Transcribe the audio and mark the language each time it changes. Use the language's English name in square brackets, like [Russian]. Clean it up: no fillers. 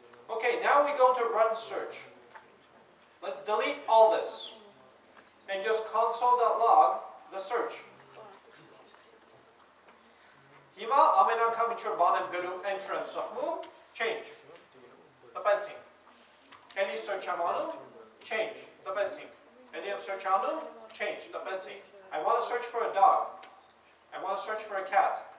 [English] Okay, now we go to run search. Let's delete all this and just console.log the search. [Armenian] Հիմա ամեն անգամ ինչ որ բան եմ գրում enter եմ սխմում, change. Տպեցինք. Էլի search եմ անում, change. Տպեցինք. Էլի եմ search անում, change. Տպեցինք. [English] I want to search for a dog. I want to search for a cat.